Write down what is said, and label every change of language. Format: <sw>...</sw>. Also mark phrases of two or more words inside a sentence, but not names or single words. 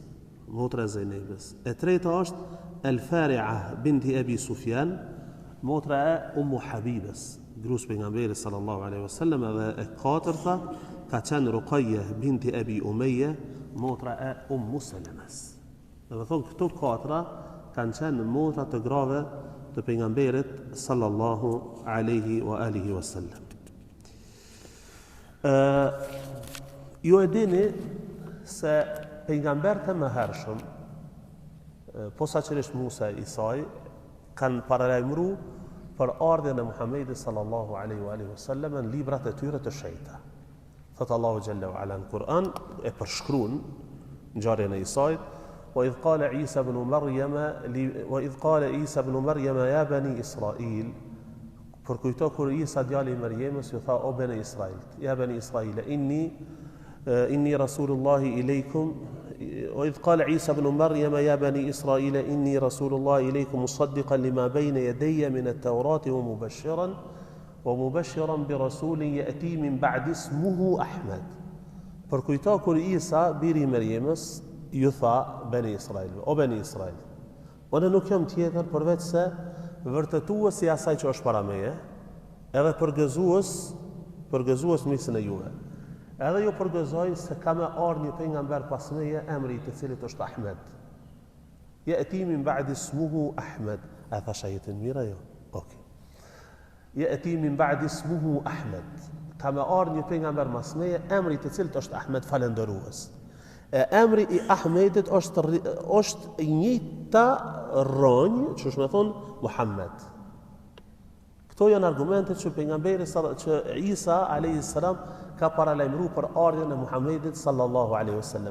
<sq>E treta është El Fari'a binti Abi Sufjan, motra e Ummu Habibës, gruas pejgamberit</sq> <ar>صلى الله عليه وسلم,</ar> <sq>edhe e katërta ka qenë Ruqayya binti Abi Umayya, motra e Salamës. Do të thonë këto katra kanë qenë motra të grave të pejgamberit</sq> <ar>صلى الله عليه وعلى آله وسلم.</ar> <sq>Ju e dini se pejgamberët e mëhershëm, posaçërisht Musa e Isai, kanë paralajmëruar për ardhjen e Muhamedit</sq> <ar>صلى الله عليه وعلى آله وسلم</ar> <sq>në librat e tyre të shenjta. Thot Allahu</sq> <ar>جل وعلا</ar> <sq>në Kur'an e përshkruan ngjarjen e Isait:</sq> <ar>وإذ قال عيسى بن مريم يا بني إسرائيل.</ar> <sq>Përkujto kur Isa djali i Marijemës ju tha o bene Israil, ja bene Israil,</sq> <ar>إني رسول الله إليكم. وإذ قال عيسى بن مريم يا بني إسرائيل إني رسول الله إليكم مصدقا لما بين يدي من التوراة ومبشرا برسول يأتي من بعد اسمه أحمد.</ar> <sq>Përkujto kur Isa biri i Marijemës ju tha bene Israil, o bene Israil, unë nuk jam tjetër përveç se vërtetues i asaj që është para meje, edhe përgëzues nisën e juve. Edhe ju përgëzoj se ka me ardhur një pejgamber pas meje, emri i të cilit është Ahmed.</sq> <ar>يأتي من بعدي اسمه أحمد.</ar> <sq>A thash ajetin mirë jo? Okej.</sq> <ar>يأتي من بعدي اسمه أحمد.</ar> <sq>Ka me ardhur një pejgamber pas meje, emri i të cilit është Ahmed, falendërues. Emri i Ahmedit është i njëjta rronjë, që është me thonë Muhammed. Këto janë argumentet që pejgamberi që Isa</sq> <ar>عليه السلام</ar> <sq>ka paralajmëruar për ardhjen e Muhamedit</sq> <ar>صلى الله عليه وسلم.</ar>